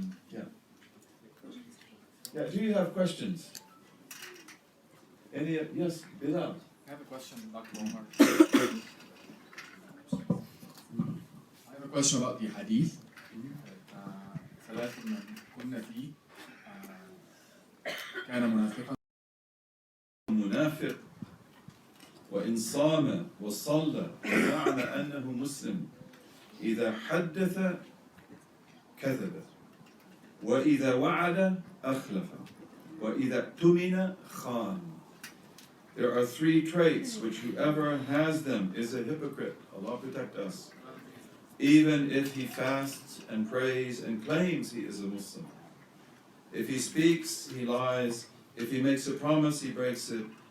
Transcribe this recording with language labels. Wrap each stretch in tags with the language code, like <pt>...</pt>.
<en>Yeah. Yeah, do you have questions? Any, yes, Bilal. I have a question, Dr. Omar. I have a question about the hadith.</en> <ar>ثلاث من كنا فيه كان منافقا. منافق وإن صام وصلى وزعم أنه مسلم إذا حدث كذب وإذا وعد أخلف وإذا اؤتمن خان.</ar> <en>There are three traits which whoever has them is a hypocrite. Allah protect us. Even if he fasts and prays and claims he is a Muslim. If he speaks, he lies. If he makes a promise, he breaks it.</en>